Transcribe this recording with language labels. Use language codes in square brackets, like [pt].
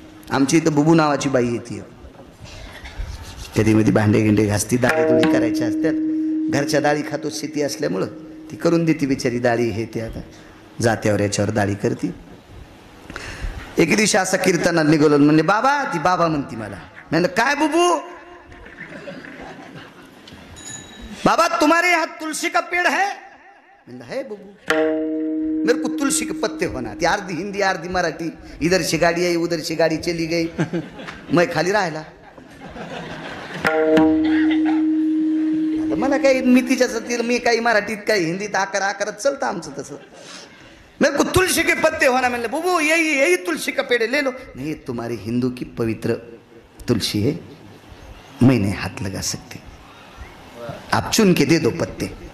[mr] आमची इथं बुबू नावाची बाई येते, कधी मध्ये भांडे गिंडे घासती, डाळी दुळी करायच्या असतात. घरच्या डाळी खातो, शेती असल्यामुळं ती करून देते बिचारी डाळी हे ते. आता जात्यावर याच्यावर डाळी करते. एक दिवशी असा कीर्तनात निघालो, म्हणले बाबा, ती बाबा म्हणती मला. म्हणलं काय बुबू? [hi] बाबा तुम्हारे यहाँ तुलसी का पेड़ है? [mr] म्हणलं [hi] है बुबू, मेरे को तुलसी के पत्ते होना. [mr] ती अर्धी हिंदी अर्धी मराठी. [hi] इधर से गाड़ी आई उधर से गाड़ी चली गई, मैं खाली [mr] राहिला. मला काही मी तिच्याच मी काही मराठीत काही हिंदीत आकरत चालतं आमचं तसं. [hi] मेरे को तुलसी के पत्ते होना. [mr] म्हणले [hi] बुबू यही तुलसी का पेड़ ले लो. नहीं तुम्हारी हिंदू की पवित्र तुलसी है, मैं नहीं हाथ लगा सकती, आप चुन के दे दो पत्ते.